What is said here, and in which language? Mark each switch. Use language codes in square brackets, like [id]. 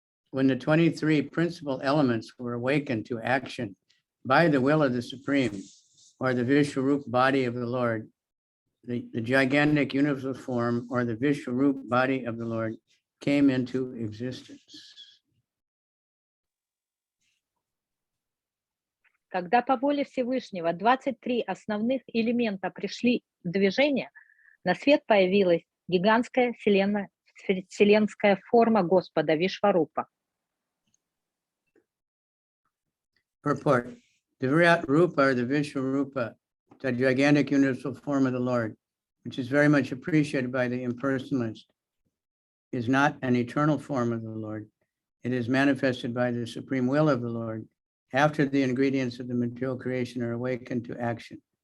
[en] When the 23 principal elements were awakened to action by the will of the Supreme, or the Vishwarup body of the Lord, the gigantic universal form, or the Vishwarup body of the Lord, came into existence. [ru] Когда по воле Всевышнего 23 основных элемента пришли в движение, на свет появилась гигантская вселенская форма Господа Вишварупа. [en] Purport. The Virat Rupa, or the Vishwarupa, the gigantic universal form of the Lord, which is very much appreciated by the impersonalist, is not an eternal form of the Lord. It is manifested by the supreme will of the Lord after the ingredients of the material creation are awakened to action.